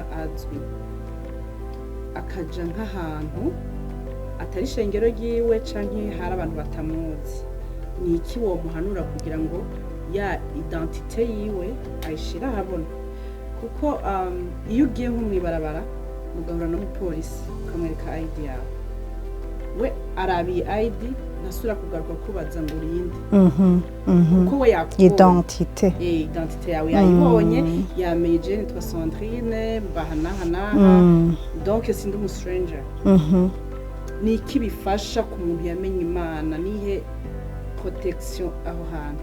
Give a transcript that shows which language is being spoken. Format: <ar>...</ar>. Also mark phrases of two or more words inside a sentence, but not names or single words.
<rn>azwi akaja nk'ahantu atari ishengero ryiwe canke hari abantu batamuzi ni iki womuhanura kugira ngo ya identite yiwe ayishira ahabona kuko iyo ugiye nko mw'ibarabara mugahura n'umupolisi ukamwereka ID yawe we arabiye ID nasura kugaruka kubaza ngo urinde kuko we yakubonye identite yawe yayibonye yamenye je nitwa Sandrine mbahanahana donc sindi umu stranger ni iki bifasha ku muntu yamenye Imana nihe protection aho hantu</rn>